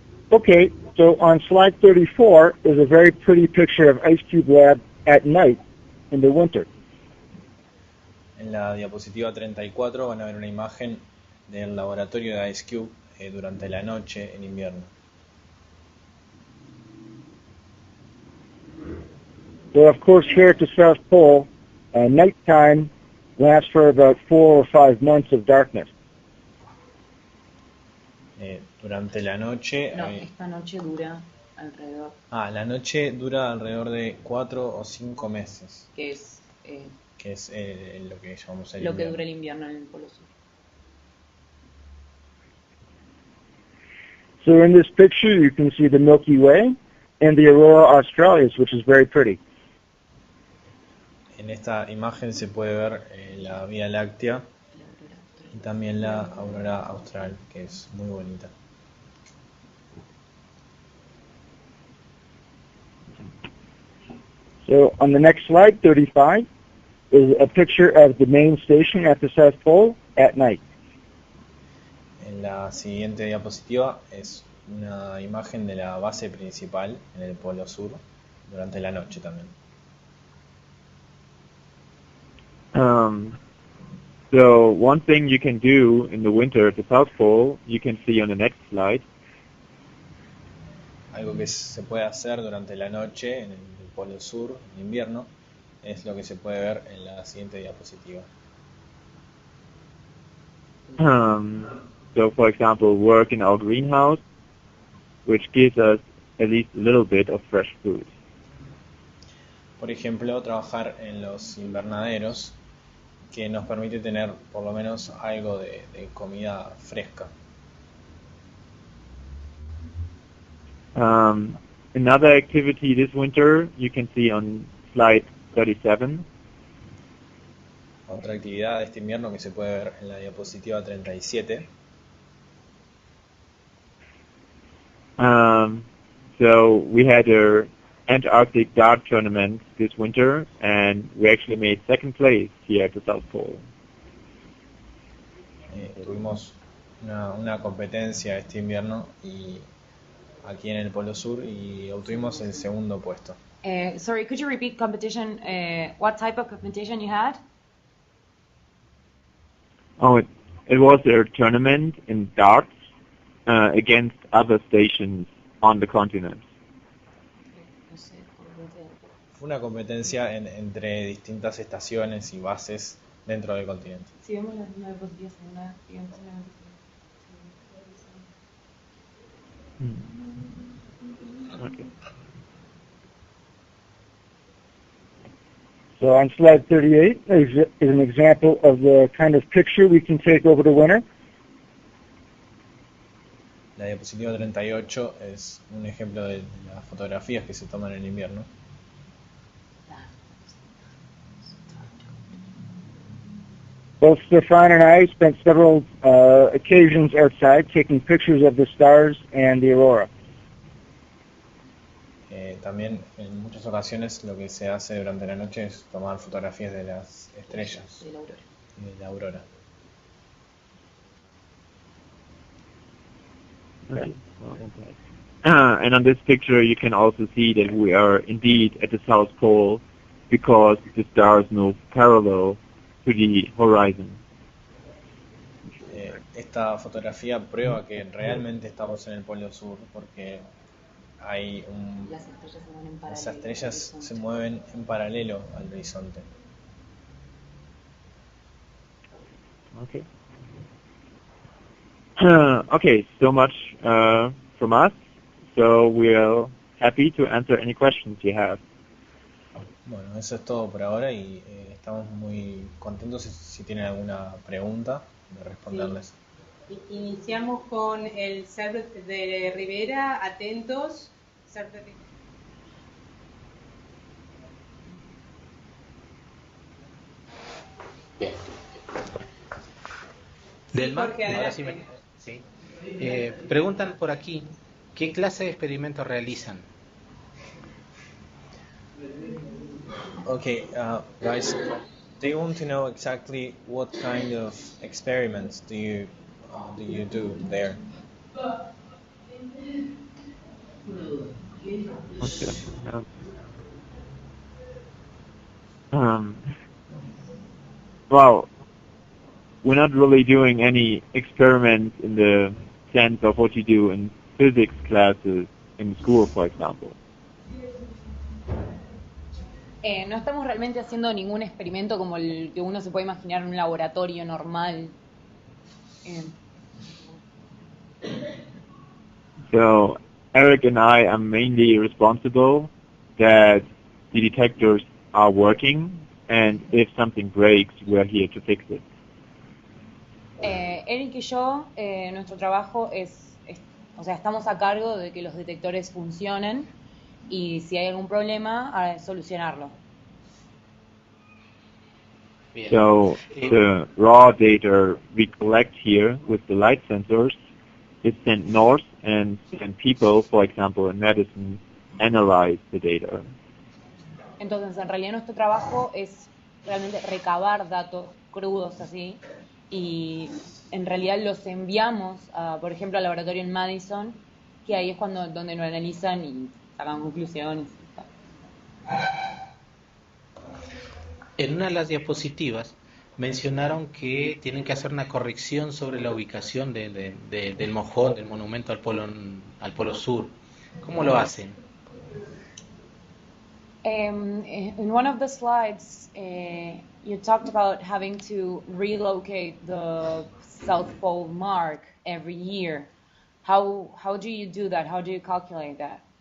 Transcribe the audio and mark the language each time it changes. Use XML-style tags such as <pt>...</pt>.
<en>Okay, so on slide 34 is a very pretty picture of IceCube Lab at night in the winter.</en> <es>En la diapositiva 34 van a ver una imagen del laboratorio de IceCube durante la noche en invierno.</es> <en>So of course here at the South Pole, nighttime lasts for about 4 or 5 months of darkness.</en> <es>Durante la noche... No, esta noche dura alrededor. La noche dura alrededor de 4 o 5 meses. Que es lo que llamamos el lo invierno. que dura el invierno en el Polo Sur.</es> <en>So in this picture you can see the Milky Way and the Aurora Australis, which is very pretty.</en> <es>En esta imagen se puede ver la Vía Láctea y también la aurora austral, que es muy bonita.</es> <en>So on the next slide, 35, is a picture of the main station at the South Pole at night.</en> <es>En la siguiente diapositiva es una imagen de la base principal en el Polo Sur durante la noche también.</es> <en>So one thing you can do in the winter at the South Pole, you can see on the next slide.</en> <es>Algo que se puede hacer durante la noche en el Polo Sur, en invierno, es lo que se puede ver en la siguiente diapositiva.</es> <en>So for example, work in our greenhouse, which gives us at least a little bit of fresh food.</en> <es>Por ejemplo, trabajar en los invernaderos, que nos permite tener por lo menos algo de comida fresca.</es> <en>Another activity this winter you can see on slide 37.</en> <es>Otra actividad de este invierno que se puede ver en la diapositiva 37.</es> <en>So we had a Antarctic dart tournament this winter, and we actually made second place here at the South Pole.</en> <es>Tuvimos una competencia este invierno y aquí en el Polo Sur y obtuvimos el segundo puesto.</es> <en>Sorry, could you repeat competition? What type of competition you had? Oh, it was a tournament in darts against other stations on the continent.</en> <es>Fue una competencia entre distintas estaciones y bases dentro del continente. Si vemos las diapositivas en una, digamos,</es> <en>Okay. So on slide 38 is an example of the kind of picture we can take over the winter.</en> <es>La diapositiva 38 es un ejemplo de las fotografías que se toman en invierno.</es> <en>Both Stephan and I spent several occasions outside taking pictures of the stars and the aurora.</en> <es>También en muchas ocasiones lo que se hace durante la noche es tomar fotografías de las estrellas y de la aurora.</es> <en>Right. And on this picture you can also see that we are indeed at the South Pole because the stars move parallel to the horizon.</en> <es>Esta fotografía prueba que realmente estamos en el Polo Sur porque hay las estrellas se mueven en paralelo al horizonte.</es> <en>Okay. Okay, so much from us. So we're happy to answer any questions you have.</en> <es>Bueno, eso es todo por ahora y estamos muy contentos si tienen alguna pregunta de responderles. Sí. Iniciamos con el ser de Rivera, atentos. Ser de Rivera. Bien. Delma, Jorge, ahora adelante. sí sí. Preguntan por aquí, ¿qué clase de experimentos realizan?</es> <en>Okay, guys, they want to know exactly what kind of experiments do you do there? Okay. Um, well, we're not really doing any experiments in the sense of what you do in physics classes in school, for example.</en> <es>No estamos realmente haciendo ningún experimento como el que uno se puede imaginar en un laboratorio normal. Eh,</es> <en>So Erik and I are mainly responsible that the detectors are working, and if something breaks, we're here to fix it.</en> <es>Erik y yo, nuestro trabajo o sea, estamos a cargo de que los detectores funcionen y si hay algún problema, a solucionarlo. Bien.</es> <en>So the raw data we collect here with the light sensors is sent north, and then people, for example, in medicine, analyze the data.</en> <es>Entonces, en realidad nuestro trabajo es realmente recabar datos crudos así y en realidad los enviamos, por ejemplo, al laboratorio en Madison, que ahí es donde lo analizan y sacan conclusiones. En una de las diapositivas mencionaron que tienen que hacer una corrección sobre la ubicación del mojón, del monumento al polo sur. ¿Cómo lo hacen?</es> <en>In one of the slides, you talked about having to relocate the South Pole mark every year. How do you do that? How do you calculate that?</en>